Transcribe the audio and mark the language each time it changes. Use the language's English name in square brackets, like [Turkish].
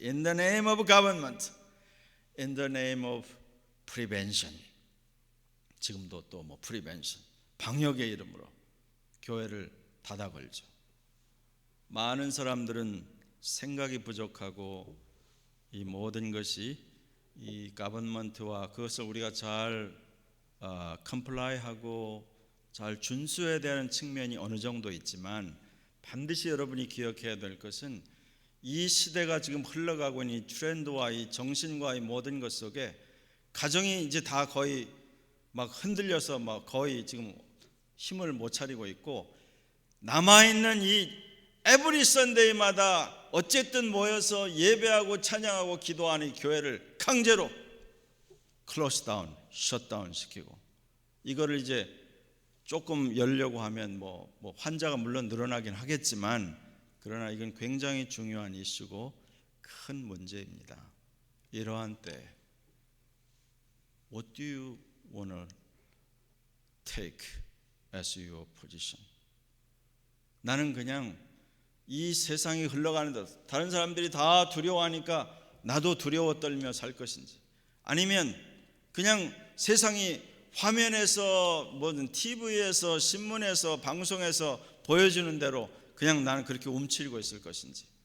[English] In the name of government. In the name of prevention. [Korean] 지금도 또 뭐 prevention. 방역의 이름으로 교회를 닫아 걸죠. 많은 사람들은 생각이 부족하고 이 모든 것이 이 government와 그것을 우리가 잘 comply하고 잘 준수해야 되는 측면이 어느 정도 있지만 반드시 여러분이 기억해야 될 것은 이 시대가 지금 흘러가고 있는 이 트렌드와 이 정신과 이 모든 것 속에 가정이 이제 다 거의 막 흔들려서 막 거의 지금 힘을 못 차리고 있고 남아있는 이 에브리 선데이마다 어쨌든 모여서 예배하고 찬양하고 기도하는 교회를 강제로 클로스 다운, 셧다운 시키고 이거를 이제 조금 열려고 하면 뭐 환자가 물론 늘어나긴 하겠지만 그러나 이건 굉장히 중요한 이슈고 큰 문제입니다. 이러한 때 [English] What do you want to take as your position? [Korean] 나는 그냥 이 세상이 흘러가는 데 다른 사람들이 다 두려워하니까 나도 두려워 떨며 살 것인지 아니면 그냥 세상이 화면에서 뭐든 TV에서 신문에서 방송에서 보여주는 대로 그냥 나는 그렇게 움츠리고 있을 것인지